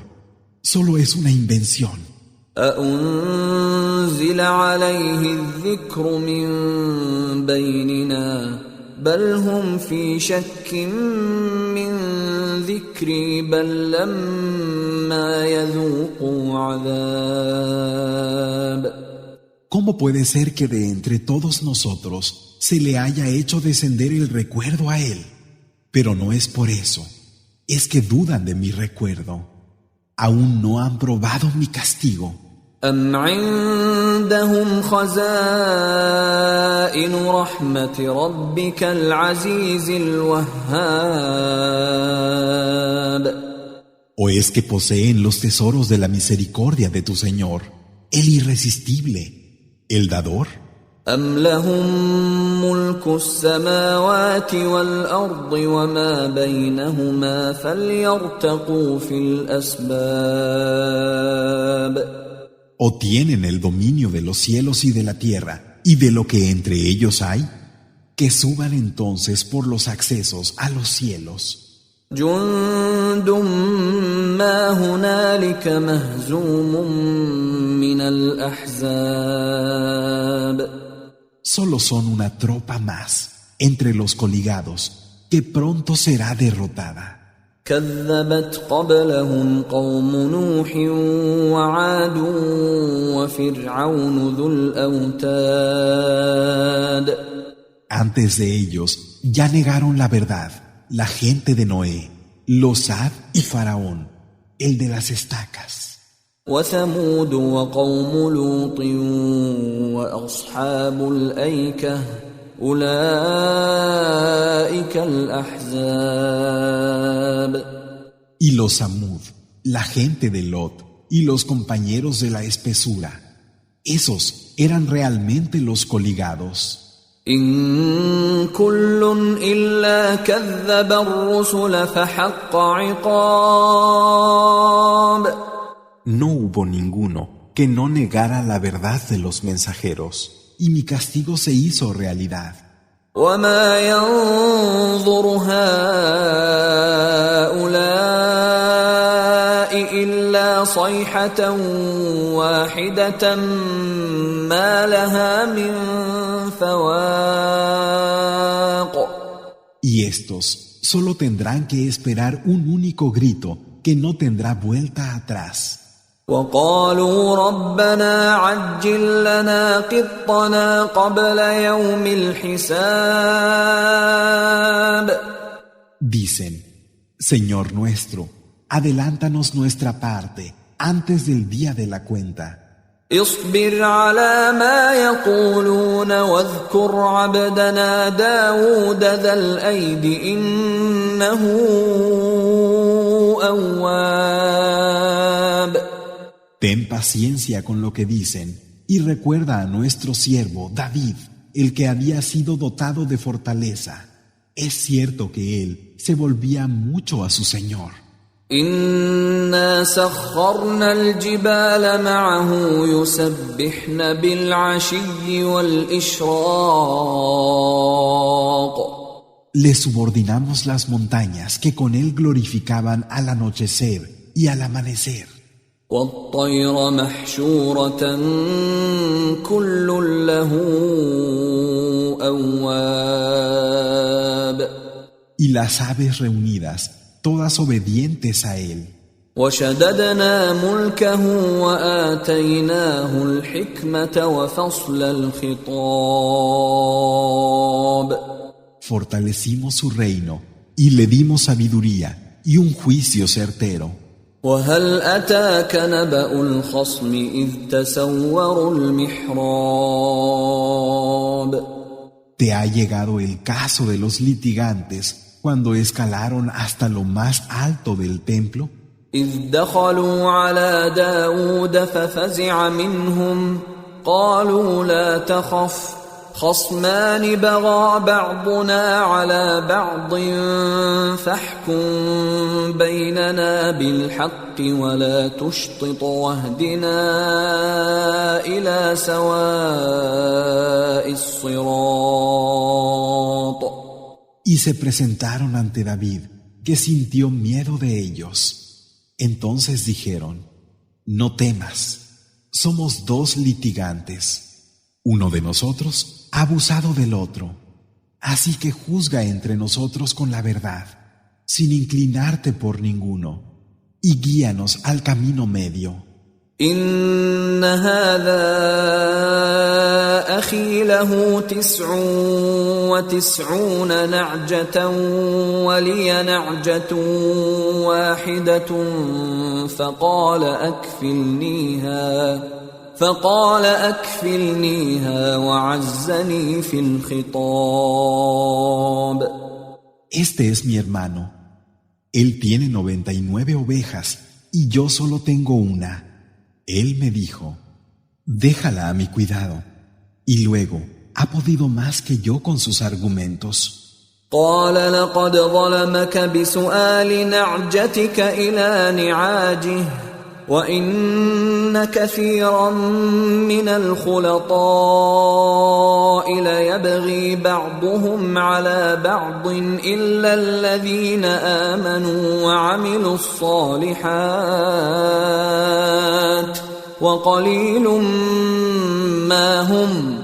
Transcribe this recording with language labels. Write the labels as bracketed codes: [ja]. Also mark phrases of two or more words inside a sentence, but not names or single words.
[es] Solo es una invención. [ar] أأنزل عليه الذكر من بيننا بل هم في شك من ذكري بل لما يذوقوا عذاب. [es] ¿Cómo puede ser que de entre todos nosotros se le haya hecho descender el recuerdo a él? Pero no es por eso, es que dudan de mi recuerdo. Aún no han probado mi castigo. [ar] أم عندهم خزائن رحمة ربك العزيز الوهاب. [es] ¿O es que poseen los tesoros de la misericordia de tu Señor, el irresistible, el dador? [ar] أم لهم ملك السماوات والأرض وما بينهما فليرتقوا في الأسباب. [es] ¿O tienen el dominio de los cielos y de la tierra y de lo que entre ellos hay? Que suban entonces por los accesos a los cielos. [ar] جند ما هنالك مهزوم من الأحزاب. [es] Solo son una tropa más entre los coligados que pronto será derrotada. [ar] كذبت قبلهم قوم نوح وعاد وفرعون ذو الأوتاد. [es] Antes de ellos ya negaron la verdad la gente de Noé, los Ad y Faraón, el de las estacas. [ar] وثمود وقوم لوط وأصحاب الأيكة أولئك الأحزاب. [es] Y los Samud, la gente de Lot y los compañeros de la espesura, esos eran realmente los coligados. [ar] إن كل إلا كذب الرسل فحق عقاب. [es] no hubo ninguno que no negara la verdad de los mensajeros, y mi castigo se hizo realidad. [ar] وما ينظر هؤلاء إلا صيحة واحدة ما لها من فواق. [es] Y estos solo tendrán que esperar un único grito que no tendrá vuelta atrás. [ar] وقالوا ربنا عجل لنا قطنا قبل يوم الحساب. [es] Dicen, Señor nuestro, adelántanos nuestra parte antes del día de la cuenta. [ar] اصبر على ما يقولون واذكر عبدنا داود ذا الأيد إنه أواب. [es] Ten paciencia con lo que dicen y recuerda a nuestro siervo David, el que había sido dotado de fortaleza. Es cierto que él se volvía mucho a su Señor. [ar] إنا سخرنا الجبال معه يسبحن بالعشي والإشراق. [es] Le subordinamos las montañas que con él glorificaban al anochecer y al amanecer. [ar] والطير محشورة كل له أواب. [es] Y las aves reunidas, todas obedientes a él. [ar] وشددنا ملكه وآتيناه الحكمة وفصل الخطاب. [es] Fortalecimos su reino y le dimos sabiduría y un juicio certero. [ar] وهل أتاك نبأ الخصم إذ تسوروا المحراب. [es] ¿Te ha llegado el caso de los litigantes cuando escalaron hasta lo más alto del templo? [ar] إذ دخلوا على داود ففزع منهم قالوا لا تخف خصمان بغى بعضنا على بعض فاحكم بيننا بالحق ولا تشطط واهدنا إلى سواء الصراط. [es] Y se presentaron ante David, que sintió miedo de ellos. Entonces dijeron, no temas, somos dos litigantes. Uno de nosotros ha abusado del otro, así que juzga entre nosotros con la verdad, sin inclinarte por ninguno, y guíanos al camino medio. [ar] إن هذا أخي له 99 نعجة ولي نعجة واحدة فقال أكفلنيها وعزني في الخطاب. [es] Este es mi hermano. Él tiene 99 ovejas y yo solo tengo una. Él me dijo, déjala a mi cuidado. Y luego ha podido más que yo con sus argumentos. [ar] قال لقد ظلمك بسؤال نعجتك إلى نعاجه وإن كثيرا من الخلطاء ليبغي بعضهم على بعض إلا الذين آمنوا وعملوا الصالحات وقليل ما هم.